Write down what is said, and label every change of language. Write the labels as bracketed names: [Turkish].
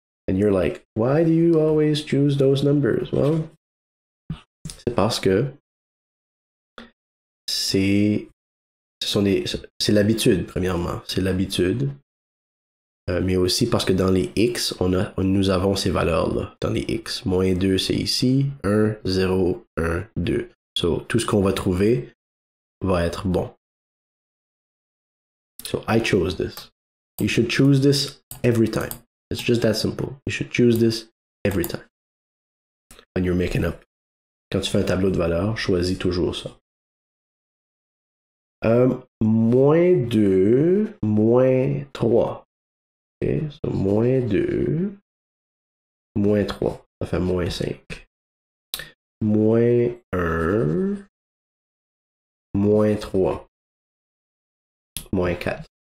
[English] And you're like, why do you always choose those numbers? [French] Well, c'est parce que c'est l'habitude, premièrement. C'est l'habitude. Mais aussi parce que dans les x, nous avons ces valeurs-là. Dans les x. Moins 2, c'est ici. 1, 0, 1, 2. So, tout ce qu'on va trouver va être bon. [English] So, I chose this. You should choose this every time. It's just that simple. You should choose this every time. When you're making up. [French] Quand tu fais un tableau de valeurs, choisis toujours ça. Moins 2, moins 3. Okay, so moins 2, moins 3. Ça fait moins 5. Moins 1, moins 3. Moins 4.